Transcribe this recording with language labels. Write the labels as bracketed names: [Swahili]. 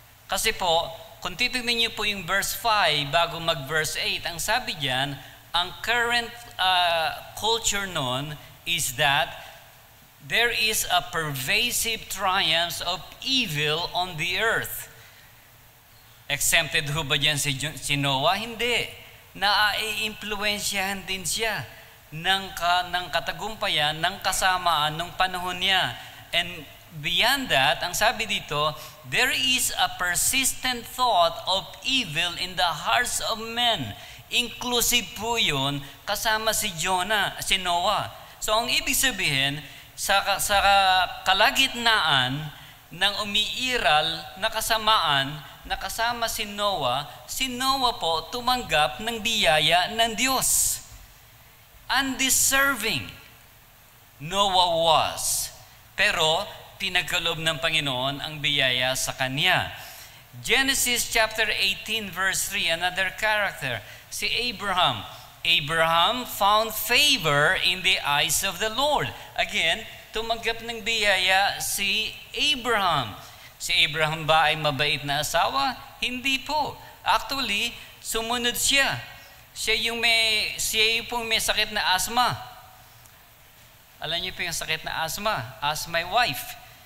[Filipino] Kasi po, kung titignan niyo po yung verse 5 bago mag-verse 8, ang sabi diyan, [English] ang current culture noon is that there is a pervasive triumph of evil on the earth. [Filipino] Exempted ho ba diyan si Noah? Hindi. Naiimpluwensyahan din siya ng katagumpayan, ng kasamaan ng panahon niya. [English] And beyond that, [Filipino] ang sabi dito, [English] there is a persistent thought of evil in the hearts of men. [Filipino] Inclusive po yun, kasama si Noah. So ang ibig sabihin, sa kalagitnaan ng umiiral na kasamaan, nakasama si Noah po tumanggap ng biyaya ng Diyos. [English] Undeserving Noah was. [Filipino] Pero pinagkaloob ng Panginoon ang biyaya sa kanya. [English] Genesis chapter 18 verse 3, another character, si Abraham. Abraham found favor in the eyes of the Lord. [Filipino] Again, tumanggap ng biyaya si Abraham. Si Abraham ba ay mabait na asawa? Hindi po. Actually, sumunod siya. Siya yung may sakit na asthma. Alam niyo po yung sakit na asthma? [English] Ask my wife.